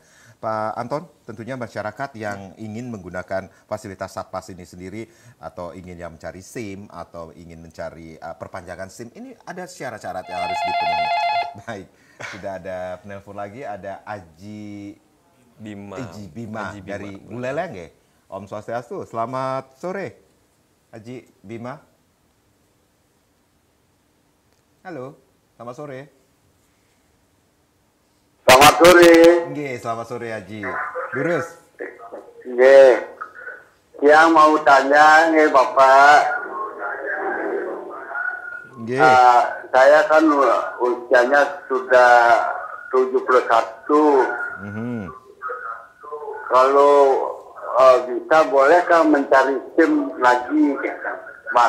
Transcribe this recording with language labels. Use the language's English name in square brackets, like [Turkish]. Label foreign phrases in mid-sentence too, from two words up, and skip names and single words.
[Indonesian] Pak Anton, tentunya masyarakat yang ingin menggunakan fasilitas Satpas ini sendiri atau ingin yang mencari SIM atau ingin mencari perpanjangan SIM, ini ada syarat-syarat yang harus dipenuhi. Baik, sudah ada penelpon lagi, ada Aji Bima dari Buleleng ya. [Balinese] Om Swastiastu, [Indonesian] selamat sore Aji Bima. Halo, selamat sore. sore. Nggih, selamat sore Haji. Lurus. Nggih. Yang mau tanya nih Bapak. Nggih. Saya kan usianya sudah 71. Kalau bisa bolehkah mencari SIM lagi, Mas?